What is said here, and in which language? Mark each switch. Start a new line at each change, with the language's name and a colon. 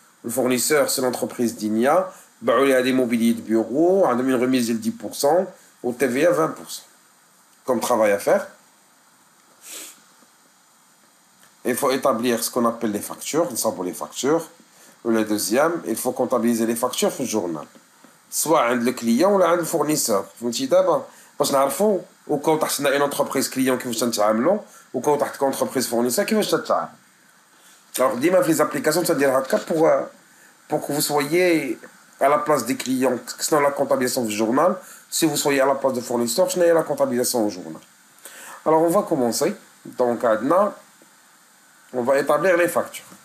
French: Le fournisseur, c'est l'entreprise Dinia. Il y a des mobiliers de bureau, on a une remise de 10%, au TVA 20%. Comme travail à faire. Il faut établir ce qu'on appelle les factures, pour les factures. Le deuxième, il faut comptabiliser les factures
Arabic: في الجورنال.
French: soit
Arabic: عند
French: le client ou عند le fournisseur.
Arabic: فهمتي دابا باش نعرفوا وكون تحت
French: une entreprise client
Arabic: كيفاش تنتعاملوا وكون تحت
French: entreprise fournisseur
Arabic: كيفاش تتعامل.
French: Alors
Arabic: ديما في
French: les applications
Arabic: تندير هكا
French: pour que vous soyez à la place des clients, sinon la comptabilisation du journal, si vous soyez à la place de fournisseur, je n'ai la comptabilisation au journal. Alors on va commencer. Donc on va établir les factures.